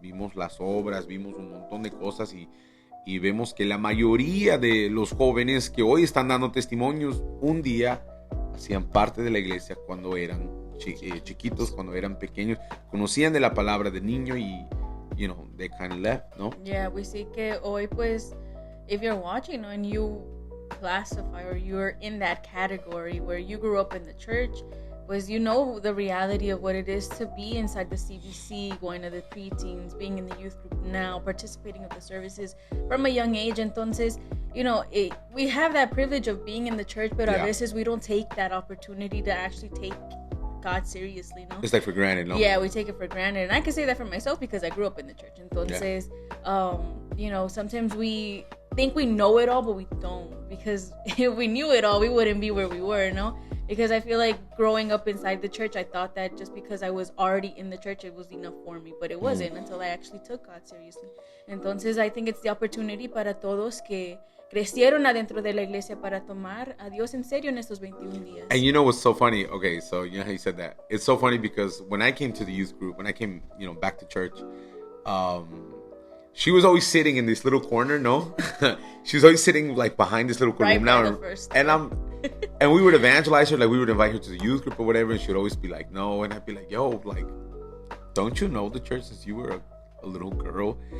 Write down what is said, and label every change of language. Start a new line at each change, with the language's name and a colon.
Spanish: Vimos las obras, vimos un montón de cosas y vemos que la mayoría de los jóvenes que hoy están dando testimonios, un día hacían parte de la iglesia cuando eran chiquitos, cuando eran pequeños, conocían de la palabra de niño y,
English: you know, they kind of left,
Spanish: ¿no?
English: Yeah, we see
Spanish: que hoy pues,
English: if you're watching and you classify or you're in that category where you grew up in the church, pues you know the reality of what it is to be inside the CBC, going to the preteens, being in the youth group now, participating in the services from a young age. Entonces, you know, we have that privilege of being in the church, but
Spanish: a veces
English: we don't take that opportunity to actually take God seriously, no? It's like for granted, no? Yeah, we take it for granted. And I can say that for myself because I grew up in the church. Entonces, you know, sometimes we think we know it all, but we don't. Because if we knew it all, we wouldn't be where we were, no? Because I feel like growing up inside the church, I thought that just because I was already in the church, it was enough for me. But it wasn't until I actually took God seriously.
Spanish: Entonces,
English: I think it's the opportunity
Spanish: para todos que crecieron adentro de la iglesia para tomar a Dios en serio en estos 21 días.
English: And you know what's so funny? Okay, so you know how you said that? It's so funny because when I came to the youth group, when I came, you know, back to church, she was always sitting in this little corner, no? She was always sitting like behind this little corner. Right by the first. And we would evangelize her, like we would invite her to the youth group or whatever, and she would always be like, no, and I'd be like, yo, like, don't you know the church since you were a little girl.